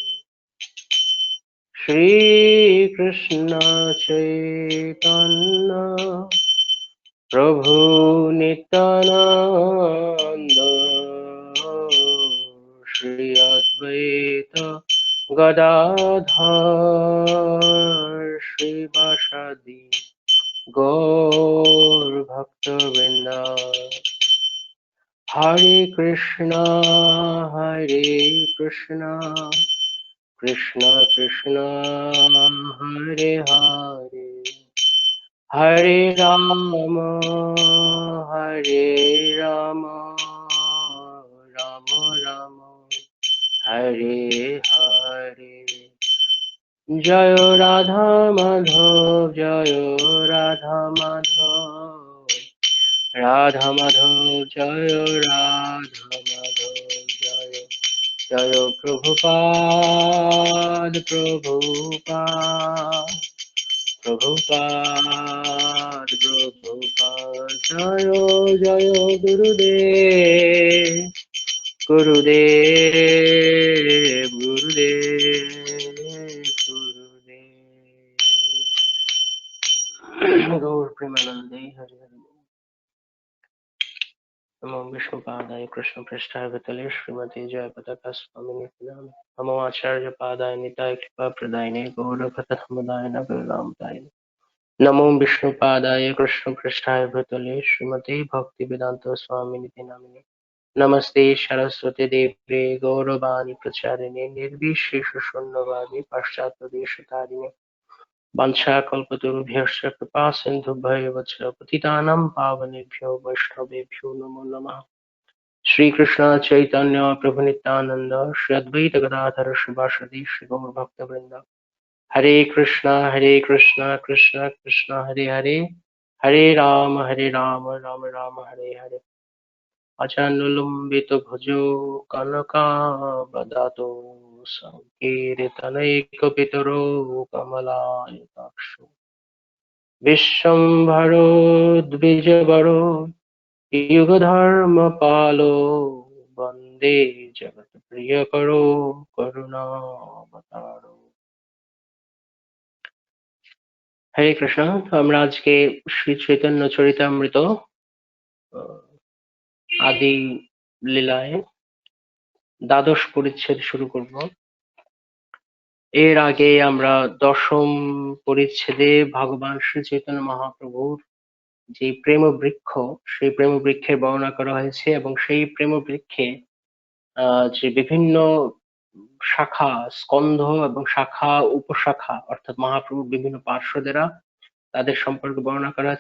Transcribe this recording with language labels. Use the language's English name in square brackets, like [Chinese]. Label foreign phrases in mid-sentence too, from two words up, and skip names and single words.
[Sanskrit] श्री कृष्ण चैतन्य प्रभु नित्यानंद श्री अद्वैत गदाधर श्रीवासादि गौर भक्तवृंद हरे कृष्णा कृष्ण कृष्ण हरे हरे हरे राम राम राम हरे हरे जय राधा माधव जय राधा माधव राधा माधव जय राधा माधव जय जय प्रभुपाद प्रभुपाद प्रभुपाद प्रभुपाद जय जय गुरुदेव गुरुदेव गुरुदेव गुरुदेव गौर प्रेमानंदे हरि हरि नमो विष्णुपादाय कृष्ण पृष्ठाय भूतले श्रीमते जयपताका स्वामिने नाम नमो आचार्य पादाय निताय कृपा प्रदायिने गौरभक्त समुदाय नगरनामताय नमो विष्णुपादाय कृष्ण पृष्ठाय भूतले श्रीमते भक्ति वेदांत स्वामिने नामिने नमस्ते सरस्वती देवे गौरवाणी प्रचारिणे निर्विशेष शून्यवादी पाश्चात्य वंशाकल्पतरुभ्यश्च कृपा सिन्धुभ्येव च पतितानां पावनेभ्यो वैष्णवेभ्यो नमो नमः। श्री कृष्ण चैतन्य प्रभु नित्यानंद श्री अद्वैत गदाधर श्रीवासदि श्री गौर भक्तवृंद हरे कृष्णा कृष्ण कृष्ण हरे हरे हरे राम राम राम हरे हरे अचानुलंबित भुजो कनकावदातो संकीर्तनैकपितरो कमलायताक्षो विश्वम्भरो द्विजवरो युगधर्मपालो वन्दे जगत्प्रियकरो करुणावतारो। हरे कृष्ण। [Bangla] तो আমরা আজকে শ্রী চৈতন্য চরিতামৃত আদি লীলায় দ্বাদশ পরিচ্ছেদ শুরু করব। এর আগে আমরা দশম পরিচ্ছেদে ভগবান শ্রী চৈতন্য মহাপ্রভুর যে প্রেম বৃক্ষ, সেই প্রেম বৃক্ষের বর্ণনা করা হয়েছে এবং সেই প্রেম বৃক্ষে যে বিভিন্ন শাখা, স্কন্ধ এবং শাখা উপশাখা অর্থাৎ মহাপ্রভুর বিভিন্ন পার্শ্বদেরা, তাদের সম্পর্কে বর্ণনা করা আছে।